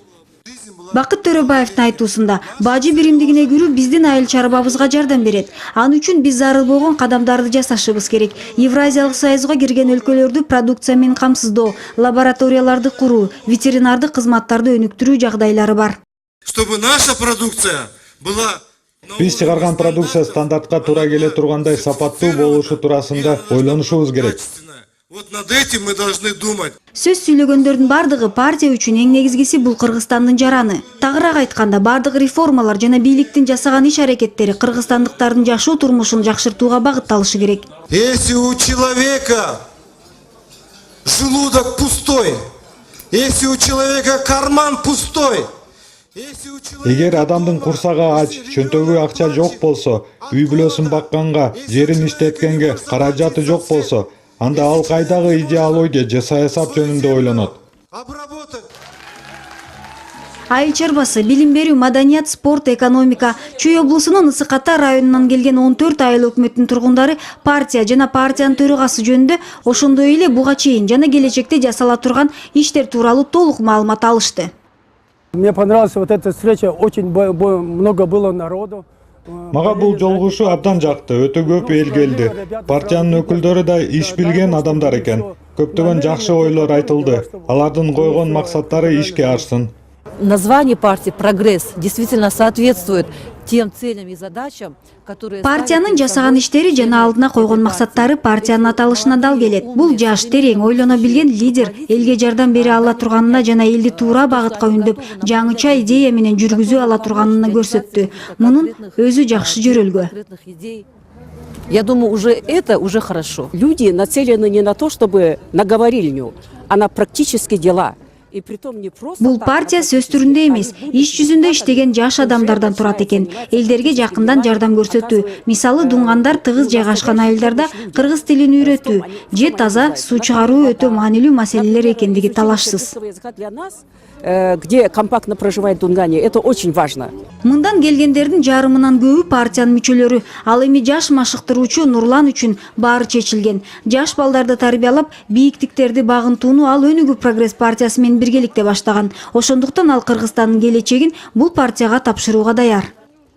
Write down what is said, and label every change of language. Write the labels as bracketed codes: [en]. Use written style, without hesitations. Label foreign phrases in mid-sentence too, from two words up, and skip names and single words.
[ky] Бакыт Төрөбаевдин айтуусунда бажы биримдигине кирүү биздин айыл чарбабызга жардам берет. Ал үчүн биз зарыл болгон кадамдарды жасашыбыз керек. Евразиялык союзга кирген өлкөлөрдү продукция менен камсыздоо, лабораторияларды куруу, ветеринардык кызматтарды өнүктүрүү жагдайлары бар. [ru] Чтобы наша продукция была [ky] Биз чыгарган продукция стандартка туура келе тургандай сапаттуу болушу туурасында ойлонушубуз керек. [ru] Вот над этим мы должны думать. [ky] Сөз сүйлөгөндөрдүн бардыгы партия үчүн эң негизгиси бул Кыргызстандын жараны. Тагыраак айтканда, бардык реформалар жана бийликтин жасаган иш-аракеттери кыргызстандыктардын жашоо турмушун жакшыртууга багытталышы керек. [ru] Если у человека желудок пустой, если у человека карман пустой, [ky] Эгер адамдын курсагы ач, чөнтөгү акча жок болсо, үй бүлөсүн бакканга, жерин иштеткенге каражаты жок болсо, анда ал кайдагы идеология же саясат жөнүндө ойлонот. Айыл чарбасы, билим берүү, маданият, спорт, экономика. Чүй облусунун Ысык Ата районунан келген 14 айыл өкмөттүн тургундары партия жана партиянын төрагасы жөнүндө ошондой эле буга чейин жана келечекте жасала турган иштер тууралуу толук маалымат алышты. [ru] Мне понравилась вот эта встреча, очень много было народу. [ky] Мага бул жолугушуу абдан жакты, өтө көп эл келди. Партиянын өкүлдөрү да иш билген адамдар экен. Көптөгөн жакшы ойлор айтылды. Алардын койгон максаттары ишке ашсын. [ru] Название партии «Прогресс» действительно соответствует тем целям и задачам, которые... [ky] Партиянын жасаган иштери жана алдына койгон максаттары партиянын аталышына дал келет. Бул жаш, терең ойлоно билген лидер элге жардам бере ала турганына жана элди туура багытка үндөп, жаңыча идея менен жүргүзө ала турганына көрсөттү. Мунун өзү жакшы жөрөлгө. [ru] Я думаю, это уже хорошо. Люди нацелены не на то, чтобы на говорильню, а на практические дела. [ky] Бул партия сөз түрүндө эмес, иш жүзүндө иштеген жаш адамдардан турат экен. Элдерге жакындан жардам көрсөтүү. Мисалы, дунгандар тыгыз жайгашкан айылдарда кыргыз тилин үйрөтүү, же таза суу чыгаруу өтө маанилүү маселелер экендиги талашсыз. [ru] Где компактно проживает Дунгане, это очень важно. [ky] Мындан келгендердин жарымынан көбү партиянын мүчөлөрү. Ал эми жаш машыктыруучу Нурлан үчүн баары чечилген. Жаш балдарды тарбиялап, бийиктиктерди багынтууну ал Өнүгүү Прогресс партиясы менен биргеликте баштаган. Ошондуктан ал Кыргызстандын келечегин бул партияга тапшырууга даяр.